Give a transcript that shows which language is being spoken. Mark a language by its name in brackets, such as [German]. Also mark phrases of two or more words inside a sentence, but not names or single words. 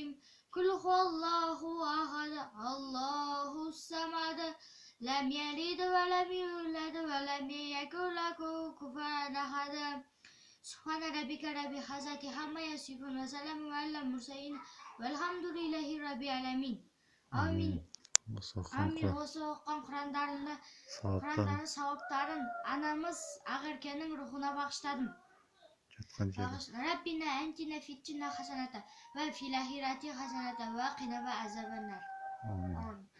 [Arabic] قل هو الله أحد الله الصمد لم يلد ولم يولد ولم يكن له كفوا أحد. سبحان ربك رب العزة عما يصفون وسلام على المرسلين والحمد لله رب العالمين. Amin. Amin. [Kazakh] Осы оқыған Құрандардың сауаптарын анамыз Ақеркенің рухына бағыштадым. [Arabic] ربنا آتنا في الدنيا حسنة وفي الآخرة حسنة وقنا عذاب النار.